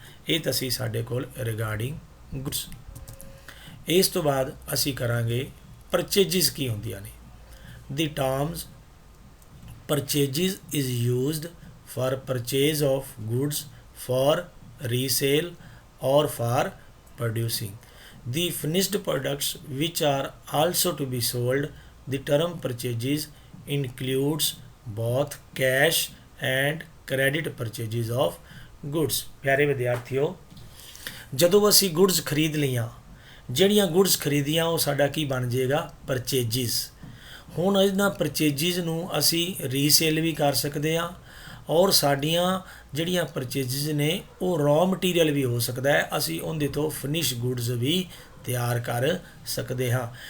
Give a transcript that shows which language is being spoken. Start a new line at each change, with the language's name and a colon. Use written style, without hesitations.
Punjabi: ਇਹ ਤਾਂ ਸੀ ਸਾਡੇ ਕੋਲ ਰਿਗਾਰਡਿੰਗ ਗੁੱਡਸ। ਇਸ ਤੋਂ ਬਾਅਦ ਅਸੀਂ ਕਰਾਂਗੇ ਪਰਚੇਜਿਸ ਕੀ ਹੁੰਦੀਆਂ ਨੇ।
English: The terms purchases is used for purchase of goods for resale or for producing the finished products which are also to be sold। The term purchases includes both cash and credit purchases of goods।
Punjabi: ਪਿਆਰੇ ਵਿਦਿਆਰਥੀਓ, ਜਦੋਂ ਅਸੀਂ goods ਖਰੀਦ ਲਈਆਂ, ਜਿਹੜੀਆਂ goods ਖਰੀਦੀਆਂ ਉਹ ਸਾਡਾ ਕੀ ਬਣ ਜਾਏਗਾ, ਪਰਚੇਜਿਸ। ਹੁਣ ਇਹਨਾਂ ਪਰਚੇਜਿਸ ਨੂੰ ਅਸੀਂ ਰੀਸੇਲ ਵੀ ਕਰ ਸਕਦੇ ਹਾਂ ਔਰ ਸਾਡੀਆਂ ਜਿਹੜੀਆਂ ਪਰਚੇਜਿਸ ਨੇ ਉਹ ਰॉ ਮਟੀਰੀਅਲ ਵੀ ਹੋ ਸਕਦਾ ਹੈ, ਅਸੀਂ ਉਹਦੇ ਤੋਂ ਫਿਨਿਸ਼ ਗੁੱਡਸ ਵੀ ਤਿਆਰ ਕਰ ਸਕਦੇ ਹਾਂ।